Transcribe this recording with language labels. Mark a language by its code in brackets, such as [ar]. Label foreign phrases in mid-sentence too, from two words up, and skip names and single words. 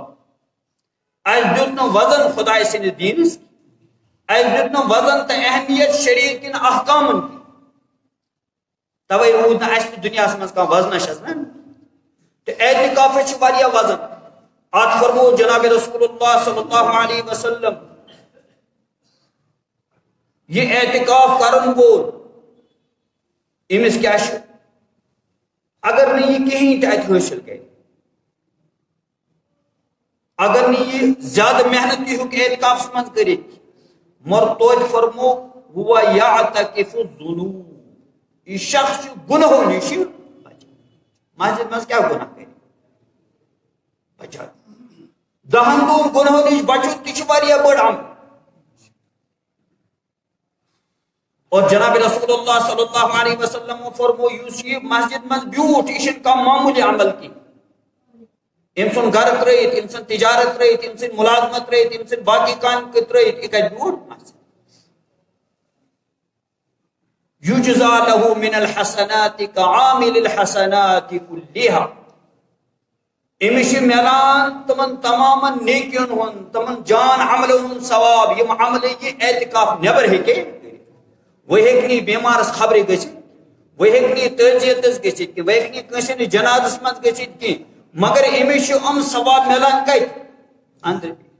[ks] اسہِ دیُت نہٕ وزن خۄداے سٕنٛدِس دیٖنس اسہِ دیُت نہٕ وزن تہٕ اہمیت شریعت کٮ۪ن احکامن کینٛہہ. توے روٗد نہٕ اسہِ تہِ دُنیاہس منٛز کانٛہہ وزنا چھس نا. تہٕ اعتکافس چھِ واریاہ وزن. اتھ فرمو جناب [ar] رسول اللہ صلی اللہ علیہ وسلم [ks] یہ اعتکاف کرن وول أمِس کیاہ چھُ اگر نہٕ یہِ کِہیٖنۍ تہِ اتہِ حٲصِل کرِ اگر نہٕ یہِ زیادٕ محنت تہِ ہیوٚک اعتکافس منٛز کٔرِتھ مگر توتہِ فرمو [ar] ہوا یعتکف الذنوب. [ks] یہِ شخص چھُ گُنہو نِش بچان. مسجد منٛز کیاہ گُناہ کرِ بچان. 10 دۄہن گُنہو نِش بچُن تہِ چھُ واریاہ بٔڑ عمل. اور جناب [ar] رسول اللہ صلی اللہ علیہ وسلم [ks] فرمو یُس یہِ مسجد منٛز بیوٗٹھ یہِ چھُنہٕ کانٛہہ معموٗلی عمل کینٛہہ. أمۍ سُنٛد گرٕ ترٲیِتھ أمۍ سٕنٛز تجارت ترٲیِتھ أمۍ سٕنٛز مُلازمت ترٲیِتھ أمۍ سٕنٛدۍ باقٕے کامہِ ترٲیِتھ یہِ کتہِ بیوٗٹھ [ar] یُجزا لہو من الحسنات کعامل الحسنات کُلِّہا. [ks] أمِس چھُ میلان تِمن تمامن نیکین ہُنٛد تِمن جان عملن ہُنٛد ثواب یِم عملہٕ یہِ اعتکاف نٮ۪بر ہیٚکہِ. وہ ہیٚکہِ نہٕ بیمارس خبرِ گٔژھِتھ وہ ہیٚکہِ نہٕ تعزیتس گٔژھِتھ کینٛہہ وہ ہیٚکہِ نہٕ کٲنٛسہِ ہٕنٛدِس جنازس منٛز گٔژھِتھ کینٛہہ مگر أمِس چھُ یِم ثواب میلان کتہِ أنٛدرٕ.